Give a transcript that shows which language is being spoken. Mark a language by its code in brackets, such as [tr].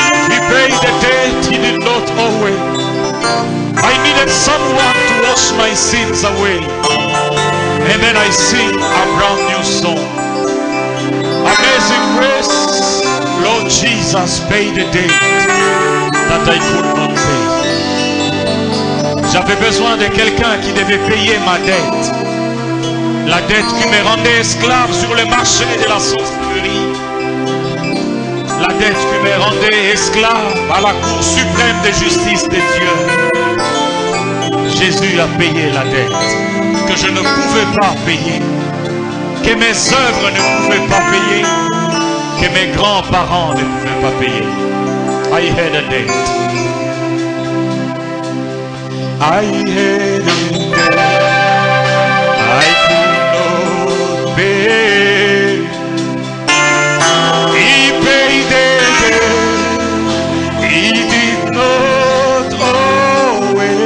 [en] He paid the debt he did not owe. I needed someone to wash my sins away. And then I sing a brand new song. Amazing grace, Lord Jesus paid the debt that I could not pay. [fr] J'avais besoin de quelqu'un qui devait payer ma dette. La dette qui me rendait esclave sur le marché de la sorcellerie. La dette qui me rendait esclave à la cour suprême de justice de Dieu. Jésus a payé la dette que je ne pouvais pas payer, que mes œuvres ne pouvaient pas payer, que mes grands-parents ne pouvaient pas payer. [en] I had a debt. I had a debt I could not pay. He paid the debt he did not owe.